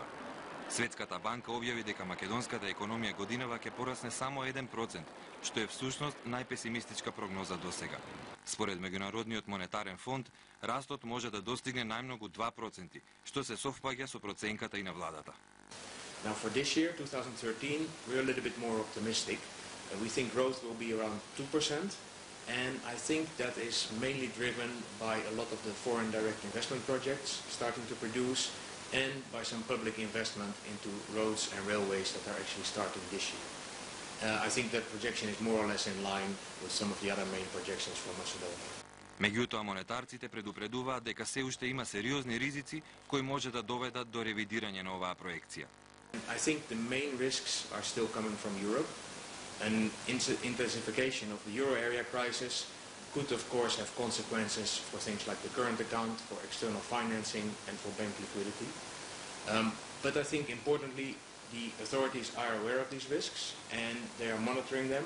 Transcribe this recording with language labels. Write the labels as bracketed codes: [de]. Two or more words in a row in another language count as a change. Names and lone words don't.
[mk] Светската банка објави дека македонската економија годинава ќе порасне само 1%, што е всушност најпесимистичка прогноза до сега. Според Меѓународниот монетарен фонд, растот може да достигне најмногу 2%, што се совпаѓа со проценката и на владата. [en] Now for this year, 2013, we're a little bit more optimistic. We think growth will be around 2%, and I think that is mainly driven by a lot of the foreign direct investment projects starting to produce, and by some public investment into roads and railways that are actually starting this year. I think that projection is more or less in line with some of the other main projections for Macedonia. [mk] Меѓутоа, монетарците предупредуваат дека се уште има сериозни ризици кои може да доведат до ревидирање на оваа проекција. [en] I think the main risks are still coming from Europe. An intensification of the euro area crisis could of course have consequences for things like the current account, for external financing and for bank liquidity. But I think importantly the authorities are aware of these risks and they are monitoring them.